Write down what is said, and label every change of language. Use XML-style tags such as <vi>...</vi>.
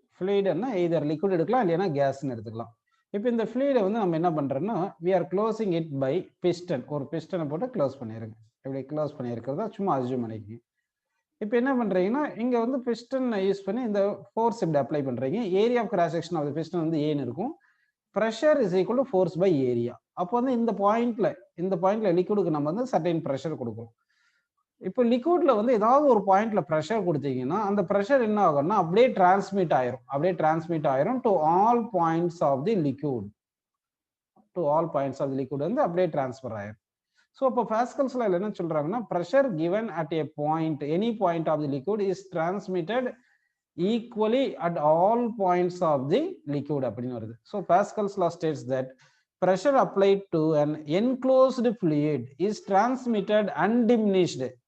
<ta>ஃப்ளூயிட்னா either liquid எடுக்கலாம் இல்லைன்னா கேஸ்ன்னு எடுத்துக்கலாம். இப்போ இந்த ஃப்ளூயிடை வந்து நம்ம என்ன பண்றோம்னா</ta> <en>we are closing it by piston.</en> <ta>ஒரு பிஸ்டனை போட்டு க்ளோஸ் பண்ணிருங்க. இப்படி க்ளோஸ் பண்ணியிருக்கிறதா சும்மா அஸ்யூம் பண்ணிக்கங்க. இப்போ என்ன பண்றீங்கன்னா இங்க வந்து பிஸ்டன் யூஸ் பண்ணி இந்த ஃபோர்ஸ் இப்படி அப்ளை பண்றீங்க.</ta> <en>area of cross section of the piston</en> <ta>வந்து ஏன்னு இருக்கும்.</ta> <en>pressure is equal to force by area.</en> <ta>அப்போ வந்து இந்த பாயிண்ட்ல லிக்விடுக்கு நம்ம வந்து சர்டைன் ப்ரெஷர் கொடுக்குறோம். இப்போ லிக்விட்ல வந்து ஏதாவது ஒரு பாயிண்ட்ல ப்ரெஷர் கொடுத்தீங்கன்னா அந்த ப்ரெஷர் என்ன ஆகும்னா அப்படியே டிரான்ஸ்மிட் ஆயிரும்</ta> <en>To all points of the liquid. To all points of the liquid</en> <ta>வந்து அப்படியே டிரான்ஸ்ஃபர் ஆயிரும். ஸோ இப்போ பாஸ்கல்ஸ் லா என்ன சொல்றாங்கன்னா</ta> <en>pressure given at a point, any point of the liquid is transmitted equally at all points of the liquid</en> <ta>அப்படின்னு வருது.</ta> <en>So Pascal's law states that pressure applied to an enclosed fluid is transmitted undiminished.</en>